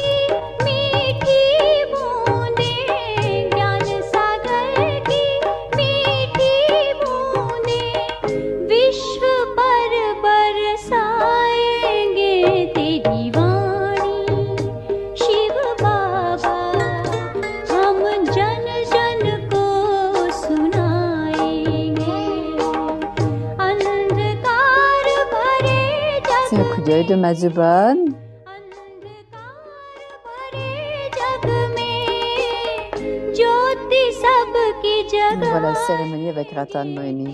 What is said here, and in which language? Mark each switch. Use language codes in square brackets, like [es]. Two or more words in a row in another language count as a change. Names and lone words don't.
[hi] मीठी बूंदें ज्ञान सागर की मीठी बूंदें विश्व पर बरसाएंगे तेरी वाणी शिव बाबा हम जन जन को सुनाएंगे अंधकार भरे [fr] C'est [hi] जग [fr] un coup d'œil de Madhuban. [hi] अंधकार भरे जग में ज्योति सबकी [fr] On [hi] जगह [fr] voit la cérémonie avec Ratan Moini.